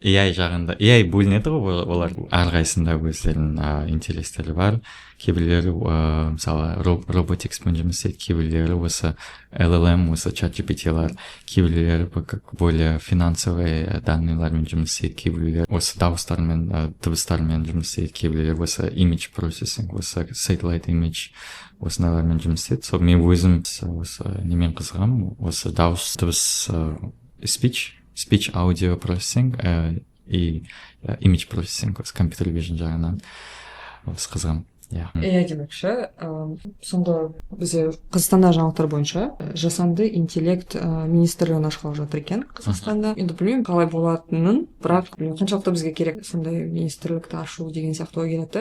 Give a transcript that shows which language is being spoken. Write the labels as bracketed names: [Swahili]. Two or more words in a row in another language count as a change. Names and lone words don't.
[Kazakh] AI жағында AI бөлінеді ғой, олар әрқайсында өздерінің интерестері бар. Кейбіреулері мысалы роботикспен жұмыс істейді, кейбіреулері осы LLM, осы ChatGPT-лар, кейбіреулері [Russian] более финансовый [Kazakh] данныйлармен жұмыс істейді, кейбіреулері осы дауыстармен, дыбыстармен жұмыс істейді, кейбіреулері осы [English] image processing, [Kazakh] осы [English] satellite image [Kazakh] осылармен жұмыс істейді. Сол мен өзім осы немен қызығамын, осы дауыс, дыбыс, [English] speech audio processing и image processing, [Kazakh] осы [English] computer vision [Kazakh] жағынан осы қызығамын. AI демекші, соңғы бізде Қазақстанда жаңалықтар бойынша жасанды интеллект министрлігін ашқалы жатыр екен Қазақстанда. Енді білмеймін қалай болатынын, бірақ қаншалықты бізге керек сондай министрлікті ашу деген сияқты ой келеді.